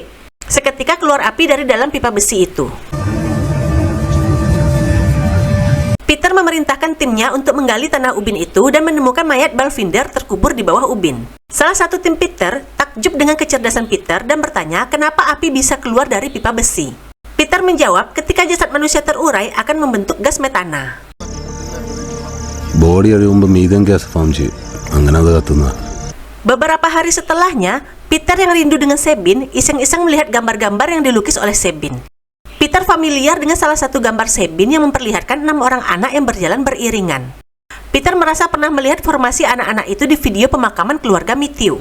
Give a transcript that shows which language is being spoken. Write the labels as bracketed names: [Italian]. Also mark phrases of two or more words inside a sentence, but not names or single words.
[Indonesian] Seketika keluar api dari dalam pipa besi itu. Peter memerintahkan timnya untuk menggali tanah ubin itu dan menemukan mayat Balvinder terkubur di bawah ubin. Salah satu tim Peter takjub dengan kecerdasan Peter dan bertanya kenapa api bisa keluar dari pipa besi. Peter menjawab ketika jasad manusia terurai akan membentuk gas metana. [Malayalam] ബോഡി അഴിയുമ്പോൾ [English] methane gas form [Malayalam] ചെയ്യും അങ്ങനെ അത് കത്തുന്ന. [Indonesian] Beberapa hari setelahnya, Peter yang rindu dengan Sebin iseng-iseng melihat gambar-gambar yang dilukis oleh Sebin. Peter familiar dengan salah satu gambar Sebin yang memperlihatkan 6 orang anak yang berjalan beriringan. Peter merasa pernah melihat formasi anak-anak itu di video pemakaman keluarga Matthew.